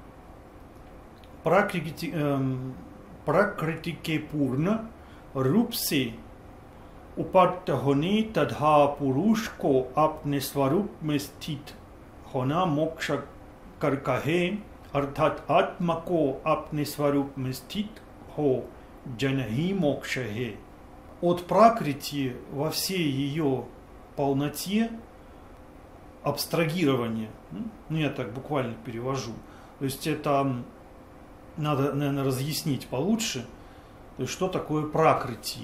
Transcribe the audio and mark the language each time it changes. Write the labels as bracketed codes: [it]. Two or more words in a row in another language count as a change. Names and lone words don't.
[hi] प्रकृति के पूर्ण रूप से उपरत होने तथा पुरुष को अपने स्वरूप में स्थित होना मोक्ष कहा है अर्थात् आत्मा को अपने स्वरूप में स्थित हो जाना ही मोक्ष है. [ru] От пракрити во всей ее полноте абстрагирование, ну я так буквально перевожу, То есть это надо, наверное, разъяснить получше, то есть что такое пракрити.